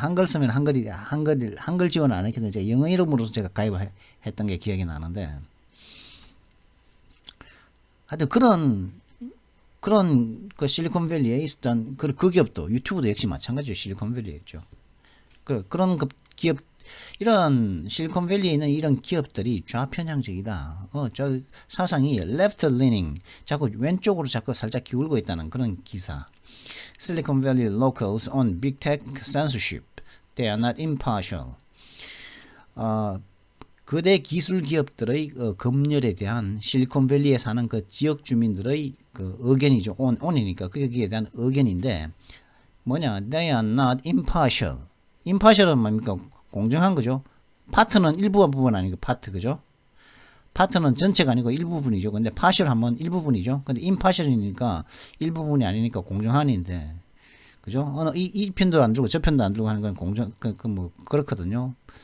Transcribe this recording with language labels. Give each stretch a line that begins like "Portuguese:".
Korean: 한글 쓰면 한글 지원 안 했기 때문에 제가 영어 이름으로서 제가 가입을 했던 게 기억이 나는데, 하여튼 그런 그 실리콘밸리에 있었던 그 기업도, 유튜브도 역시 마찬가지로 실리콘밸리에 있죠. 그런 그 기업, 이런 실리콘밸리에 있는 이런 기업들이 좌편향적이다. 저 사상이
English: left leaning,
Korean: 자꾸 왼쪽으로 자꾸 살짝 기울고 있다는 그런 기사.
English: Silicon Valley locals on big tech censorship. They are not impartial.
Korean: 거대 기술 기업들의 검열에 대한 실리콘밸리에 사는 그 지역 주민들의 그 의견이죠. on이니까 거기에 대한 의견인데
English: They are not impartial.
Korean: impartial은 뭡니까? 공정한 거죠. 파트는 일부분 아니고 파트, 그죠? 파트는 전체가 아니고 일부분이죠. 근데 partial 하면 일부분이죠. 근데 impartial이니까 일부분이 아니니까 공정한인데, 그죠? 이 편도 안 들고 저 편도 안 들고 하는 건 그렇거든요.